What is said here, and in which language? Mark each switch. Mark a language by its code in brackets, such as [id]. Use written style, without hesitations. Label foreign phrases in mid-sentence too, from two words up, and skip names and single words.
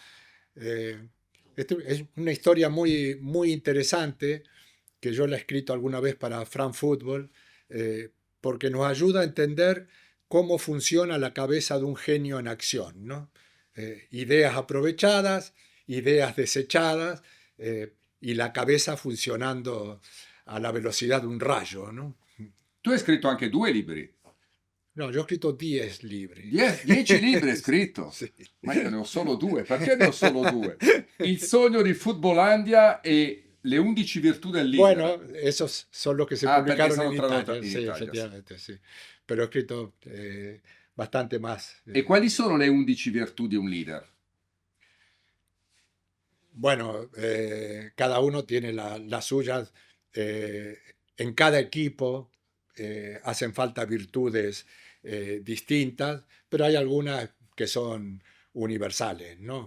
[es] Eh, esto es una historia muy, muy interesante que yo la he escrito alguna vez para Fran Football, eh, porque nos ayuda a entender cómo funciona la cabeza de un genio en acción, ¿no? Ideas aprovechadas, ideas desechadas y la cabeza funcionando a la velocidad de un rayo, ¿no? [it] Tu hai scritto anche 2 libri. [es] No, yo he escrito 10 libri. [it] 10 libri hai scritto. Sì. Ma io ne ho solo 2. Perché ne ho solo 2? Il sogno di Futbolandia e le 11 virtù del leader. [es] Bueno, esos son los que se [it] Ah, perché [es] publicaron [it] sono [es] en [it] tradotto [es] Italia, [it] in [es] sí, [it] Italia. Sì. [es] efectivamente, sí. Pero he escrito bastante más. [it] E quali sono le 11 virtù di un leader? [es] Bueno, cada uno tiene las suyas. En cada equipo hacen falta virtudes distintas, pero hay algunas que son universales, ¿no?